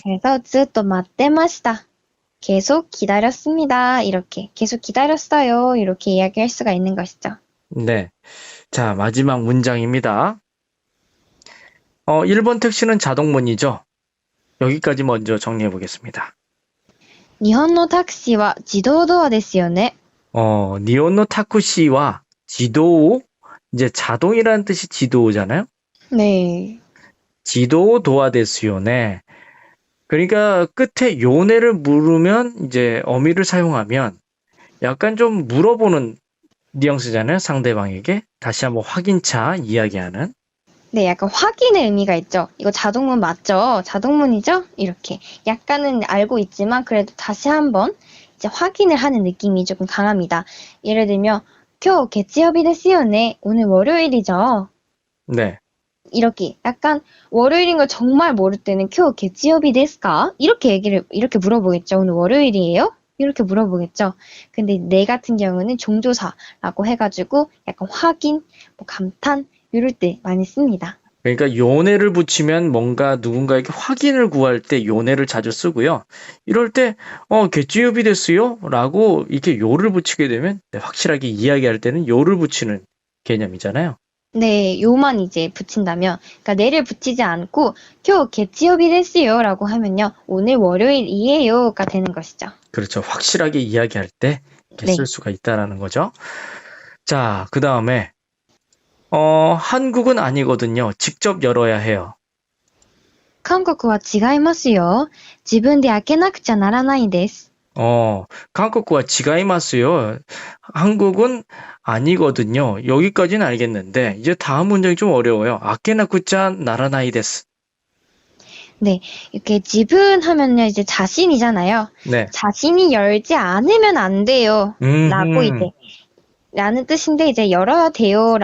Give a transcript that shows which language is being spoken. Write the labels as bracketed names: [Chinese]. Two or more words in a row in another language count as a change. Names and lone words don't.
[Japanese] 그래서 ずっと待ってました. [Korean] 계속 기다렸습니다. 이렇게 계속 기다렸어요. 이렇게 이야기할 수가 있는 것이죠. 네. 자, 마지막 문장입니다. 1번 택시는 자동문이죠. 여기까지 먼저 정리해 보겠습니다. [Japanese] 日本のタクシーは自動ドアですよね. 日本のタクシーは自動, [Korean] 이제 자동이라는 뜻이 지도잖아요. 네. [Japanese] 自動ドアですよね. [Korean] 그러니까 끝에 요네를 물으면 이제 어미를 사용하면 약간 좀 물어보는 뉘앙스잖아요. 상대방에게. 다시 한번 확인차 이야기하는. 네, 약간 확인의 의미가 있죠. 이거 자동문 맞죠? 자동문이죠? 이렇게. 약간은 알고 있지만 그래도 다시 한번 이제 확인을 하는 느낌이 조금 강합니다. 예를 들면 [Japanese] 今日月曜日ですよね. [Korean] 오늘 월요일이죠. 네. 이렇게 약간 월요일인 걸 정말 모를 때는 [Japanese] 今日月曜日ですか? [Korean] 이렇게 물어보겠죠. 오늘 월요일이에요? 이렇게 물어보겠죠. 근데 내 같은 경우는 종조사라고 해가지고 약간 확인, 뭐 감탄 이럴 때 많이 씁니다. 그러니까 요네를 붙이면 뭔가 누군가에게 확인을 구할 때 요네를 자주 쓰고요. 이럴 때 개취업이 됐어요? 라고 이렇게 요를 붙이게 되면 확실하게 이야기할 때는 요를 붙이는 개념이잖아요. 네, 요만 이제 붙인다면, 그러니까 내를 붙이지 않고 [Japanese] 今日月曜日ですよ [Korean] 라고 하면요. 오늘 월요일이에요가 되는 것이죠. 그렇죠. 확실하게 이야기할 때 이렇게 네. 쓸 수가 있다라는 거죠. 자, 그 다음에 한국은 아니거든요. 직접 열어야 해요. [Japanese] 韓国は違いますよ. 自分で開けなくちゃならないです. 韓国は違いますよ. [Korean] 한국은 아니거든요. 여기까지는 알겠는데 이제 다음 문장이 좀 어려워요. [Japanese] 開けなくちゃならないです. [Korean] 네, 이렇게 지분 하면요, 이제 자신이잖아요. 네. 자신이 열지 않으면 안 돼요. 라고 이제, 라는 뜻인데, 이제 열어야 돼요.